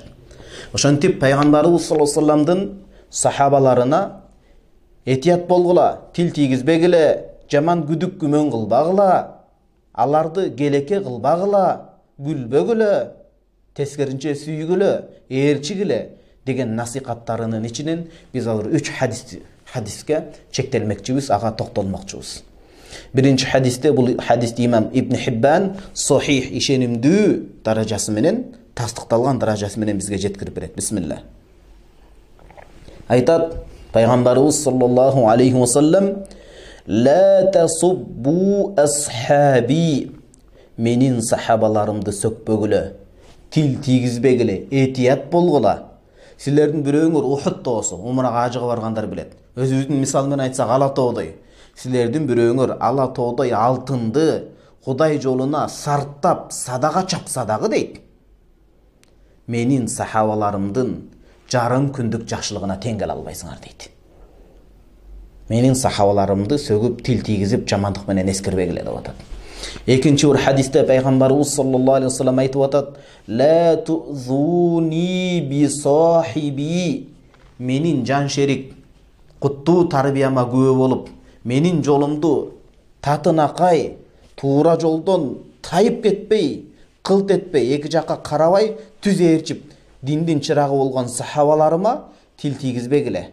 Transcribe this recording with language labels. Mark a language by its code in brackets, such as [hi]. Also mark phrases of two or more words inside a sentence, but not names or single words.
[ky] Ошентип пайгамбарыбыз [ar] صلى الله عليه وسلم [ky] сахабаларына этият болгула, тил тийгизбегиле, жаман күдүк күмөн кылбагыла, аларды келеке кылбагыла, күлбөгүлө, тескеринче сүйгүлө, ээрчигиле деген насихаттарынын ичинен биз азыр 3 хадиске чектелмекчибиз, ага токтолмокчубуз. Биринчи хадисте, бул хадисти имам Ибн Хиббан сохих, ишенимдүү даражасы менен, тастыкталган даражасы менен бизге жеткирип берет. Бисмилла. Айтат пайгамбарыбыз [ar] صلى الله عليه وسلم: "لا تسبوا أصحابي", [ky] менин сахабаларымды сөкпөгүлө, тил тийгизбегиле, этият болгула. Силердин бирөөңөр Ухудта болсо, умрага ажыга баргандар билет. Өзүбүздүн мисал менен айтсак, Ала тоодой. Силердин бирөөңөр Ала тоодой алтынды Кудай жолуна сарттап садака чапса дагы дейт, менин сахабаларымдын жарым күндүк жакшылыгына тең келе албайсыңар дейт. Менин сахабаларымды сөгүп, тил тийгизип, жамандык менен эскербегиле деп атат. Экинчи бир хадисте пайгамбарыбыз [ar] صلى الله عليه وسلم [ky] айтып атат: [ar] "لا تؤذوني بصاحبي", [ky] менин жан шерик куттуу тарбияма күбө болуп, менин жолумду татынакай, туура жолдон тайып кетпей, кылт этпей, эки жакка карабай, түз ээрчип, диндин чырагы болгон сахабаларыма тил тийгизбегиле.